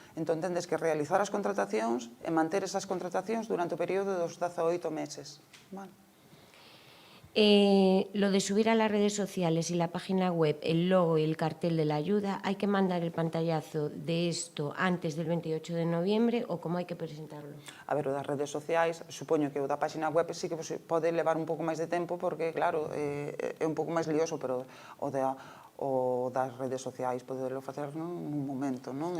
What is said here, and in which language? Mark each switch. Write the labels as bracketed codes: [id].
[gl] Entón, tendes que realizar as contratacións e manter esas contratacións durante o período dos 18 meses. Vale. [es] Lo de subir a las redes sociales y la página web el logo y el cartel de la ayuda, ¿hay que mandar el pantallazo de esto antes del 28 de noviembre o cómo hay que presentarlo? [gl] A ver, o das redes sociais, supoño que o da página web sí que pode levar un pouco máis de tempo porque, claro, é un pouco máis lioso, pero o das redes sociais podelo facer nun momento, non?